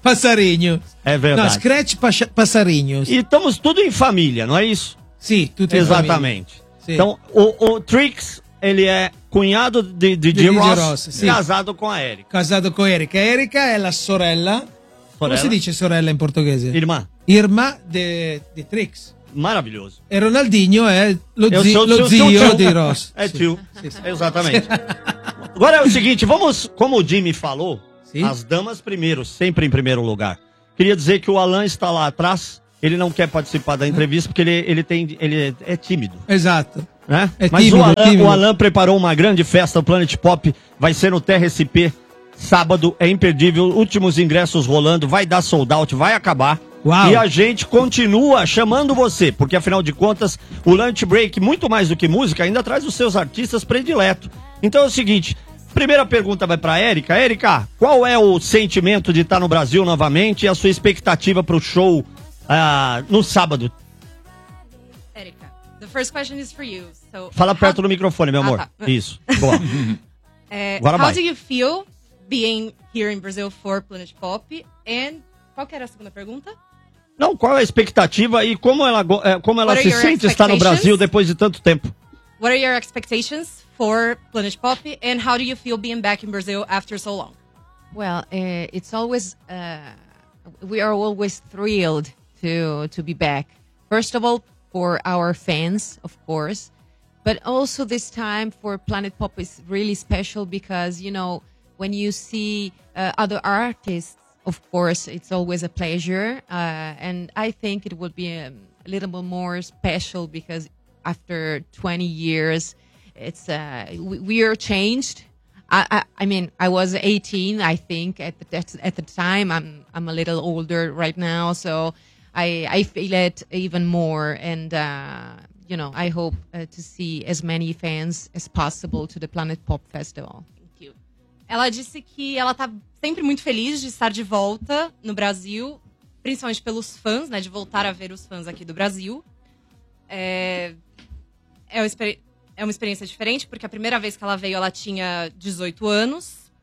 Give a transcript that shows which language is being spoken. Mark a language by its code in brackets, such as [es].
[pt] Passarinho. É verdade. Não, Scratch, passarinhos. E estamos tudo em família, não é isso? Sim, tudo exatamente. Em família. Exatamente. Então, o Trix, ele é cunhado de Jim Ross, sim. Casado com a Erika. Casado com a Erika. A Erika é a sorella. [it] Sorella? Come si dice sorella in portoghese? [pt] Irmã. [it] Irmã di Trix. Maraviglioso. E Ronaldinho è lo zio di Ross. È tio. Esattamente. [pt] Agora è o seguinte, vamos, como o Jimmy falou, sim, as damas primeiro, sempre em primeiro lugar. Queria dizer que o Alan está lá atrás, ele não quer participar da entrevista porque ele é tímido. Exato. Né? É Mas tímido, o Alan preparou uma grande festa, o Planet Pop vai ser no TRSP. Sábado é imperdível, últimos ingressos rolando, vai dar sold out, vai acabar. Uau. E a gente continua chamando você, porque afinal de contas, o Lunch Break, muito mais do que música, ainda traz os seus artistas prediletos. Então é o seguinte, primeira pergunta vai pra Erika. Erika, qual é o sentimento de estar no Brasil novamente e a sua expectativa pro show no sábado? [en] Erika, the first question is for you. So, [pt] fala perto do microfone, meu amor. Isso, boa. Agora how vai. [en] Do you feel being here in Brazil for Planet Pop? [pt] And qual que era a segunda pergunta? Não, qual é a expectativa e como ela se sente estar no Brasil depois de tanto tempo? [en] What are your expectations for Planet Pop and how do you feel being back in Brazil after so long? Well, it's always we are always thrilled to be back. First of all, for our fans, of course, but also this time for Planet Pop is really special because, you know, when you see other artists, of course, it's always a pleasure. And I think it would be a little bit more special because after 20 years, it's we are changed. I mean, I was 18, I think, at the time. I'm a little older right now, so I feel it even more. And, you know, I hope to see as many fans as possible to the Planet Pop Festival. [pt] Ela disse que ela tá sempre muito feliz de estar de volta no Brasil, principalmente pelos fãs, né? De voltar a ver os fãs aqui do Brasil. É uma experiência diferente, porque a primeira vez que ela veio, ela tinha 18 anos.